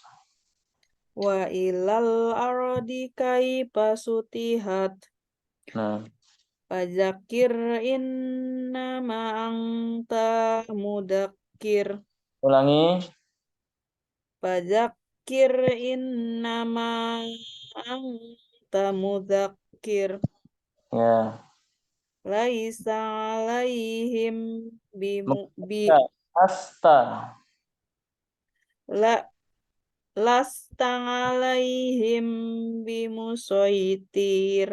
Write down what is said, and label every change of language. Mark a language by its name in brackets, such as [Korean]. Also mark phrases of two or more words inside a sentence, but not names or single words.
[Arabic] وإلى الأرض كيف سطحت [Indonesian] Nah, [Arabic] فذكر إنما أنت مذكر [Indonesian] ulangi. [Arabic] فذكر إنما أنت مذكر [Indonesian] Ya. [Arabic] ليس عليهم ب Asta. لست عليهم بمسيطر